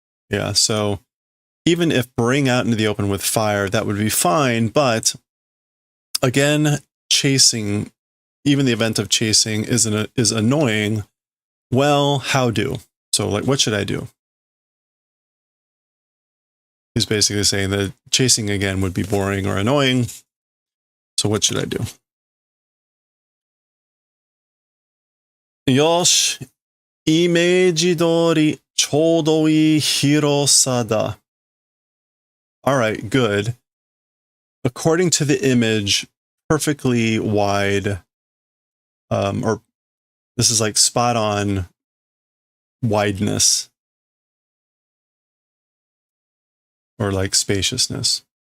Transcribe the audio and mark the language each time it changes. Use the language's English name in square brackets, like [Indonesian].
[English] Yeah, so even if bring out into the open with fire, that would be fine, but again, chasing even the event of chasing is annoying, well, how do? So like, what should I do? He's basically saying that chasing again would be boring or annoying. So what should I do? [Japanese] Yosh, イメージ通りちょうどいい広さだ. [English] All right, good. According to the image, perfectly wide, or this is like spot on wideness, or like spaciousness.